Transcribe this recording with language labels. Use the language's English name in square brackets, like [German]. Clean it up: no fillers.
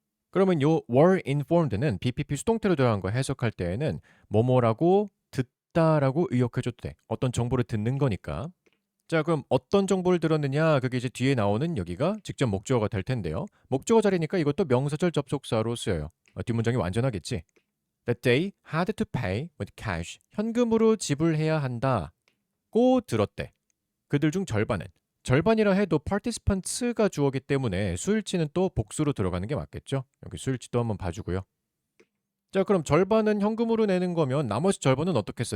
[Korean] 그러면 요 were informed는 BPP 수동태로 들어간 거 해석할 때에는 뭐뭐라고 듣다라고 의역해줘도 돼. 어떤 정보를 듣는 거니까. 자, 그럼 어떤 정보를 들었느냐? 그게 이제 뒤에 나오는 여기가 직접 목적어가 될 텐데요. 목적어 자리니까 이것도 명사절 접속사로 쓰여요. 뒷문장이 완전하겠지? [English] That they had to pay with cash. [Korean] 현금으로 지불해야 한다고 들었대. 그들 중 절반이라 해도 participants가 주어기 때문에 수일치는 또 복수로 들어가는 게 맞겠죠? 여기 수일치도 한번 봐주고요. 자, 그럼 절반은 현금으로 내는 거면 나머지 절반은 어떻게 써?